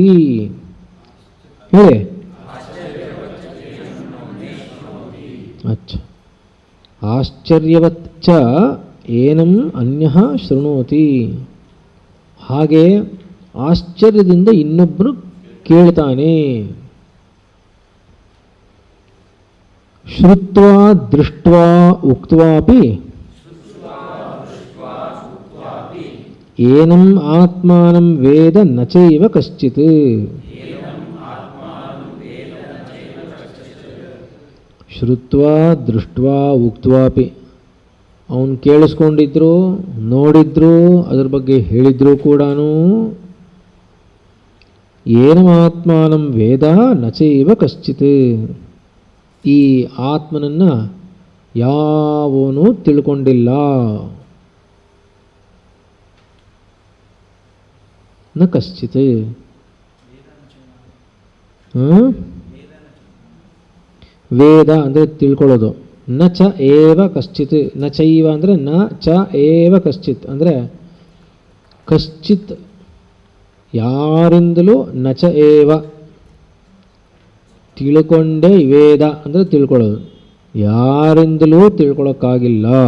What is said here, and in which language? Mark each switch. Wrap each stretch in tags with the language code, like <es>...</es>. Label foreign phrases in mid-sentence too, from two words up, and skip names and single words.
<sa>ಹೇಳಿ. ಆಶ್ಚರ್ಯವಚ್ಚ ಏನಂ ಅನ್ಯಃ ಶೃಣೋತಿ.</sa> <kn>ಹಾಗೆ ಆಶ್ಚರ್ಯದಿಂದ ಇನ್ನೊಬ್ಬರು ಕೇಳ್ತಾನೆ.</kn> <sa>ಶ್ರುತ್ವಾ ದೃಷ್ಟ್ವಾ ಉಕ್ತ್ವಾಪಿ ಏನಂ ಆತ್ಮಾನಂ ವೇದ ನ ಚೈವ ಕಶ್ಚಿತ್. ಶ್ರುತ್ವಾ ದೃಷ್ಟ್ವಾ ಉಕ್ತ್ವಾಪಿ,</sa> <kn>ಅವನು ಕೇಳಿಸ್ಕೊಂಡಿದ್ರು, ನೋಡಿದ್ರು, ಅದ್ರ ಬಗ್ಗೆ ಹೇಳಿದ್ರು ಕೂಡ</kn> <sa>ಏನಮಾತ್ಮಾನಂ ವೇದ ನ ಚೈವ ಕಶ್ಚಿತ್,</sa> <kn>ಈ ಆತ್ಮನನ್ನು ಯಾವನೂ ತಿಳ್ಕೊಂಡಿಲ್ಲ.</kn> <sa>ನ ಕಶ್ಚಿತ್,</sa> <kn>ವೇದ ಅಂದರೆ ತಿಳ್ಕೊಳ್ಳೋದು.</kn> <sa>ನ ಚ ಏವ ಕಶ್ಚಿತ್, ನ ಚೈವ</sa> <kn>ಅಂದರೆ</kn> <sa>ನ ಚ ಏವ ಕಶ್ಚಿತ್</sa> <kn>ಅಂದರೆ ಕಶ್ಚಿತ್ ಯಾರಿಂದಲೂ,</kn> <sa>ನ ಚ ಏವ</sa> <kn>ತಿಳ್ಕೊಂಡೇ, ವೇದ ಅಂದರೆ ತಿಳ್ಕೊಳ್ಳೋದು, ಯಾರಿಂದಲೂ ತಿಳ್ಕೊಳ್ಳೋಕ್ಕಾಗಿಲ್ಲ.</kn>